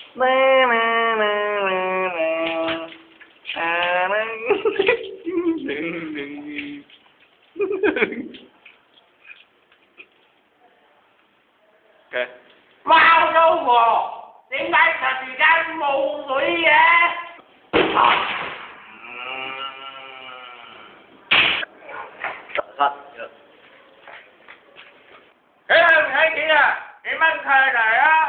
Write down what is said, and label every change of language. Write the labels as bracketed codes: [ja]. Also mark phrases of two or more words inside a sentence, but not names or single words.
[vi] Na, na, na, na, na. À, na. Ok. Bao đâu mà [yue] 點解突然間冇水嘅？睇唔睇錢啊？你掹佢嚟啊！